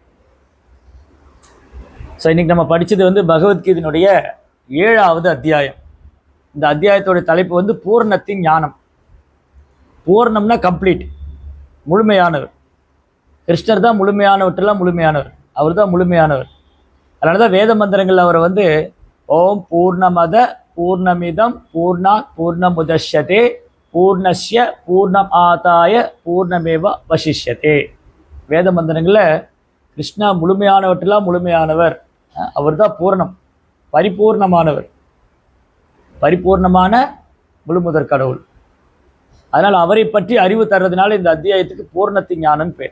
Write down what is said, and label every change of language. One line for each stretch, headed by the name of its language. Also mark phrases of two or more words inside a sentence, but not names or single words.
Tamil: ஸோ இன்னைக்கு நம்ம படித்தது பகவத்கீதையினுடைய 7வது அத்தியாயம். இந்த அத்தியாயத்தோட தலைப்பு பூர்ணத்தின் ஞானம். பூர்ணம்னா கம்ப்ளீட், முழுமையானவர். கிருஷ்ணர் தான் முழுமையானவற்றெல்லாம் முழுமையானவர். அவர் தான் முழுமையானவர். அதனால தான் வேத மந்திரங்கள் அவரை
Sanskrit: ॐ पूर्णमदः पूर्णमिदं पूर्णात् पूर्णमुदच्यते पूर्णस्य पूर्णम् आदाय पूर्णमेव अवशिष्यते.
Tamil: வேத மந்திரங்களில் கிருஷ்ணா முழுமையானவற்றெல்லாம் முழுமையானவர். அவர் தான் பூர்ணம், பரிபூர்ணமானவர், பரிபூர்ணமான முழுமுதற் கடவுள். அதனால் அவரை பற்றி அறிவு தர்றதுனால இந்த அத்தியாயத்துக்கு பூர்ணத்தின் ஞானம் பேர்.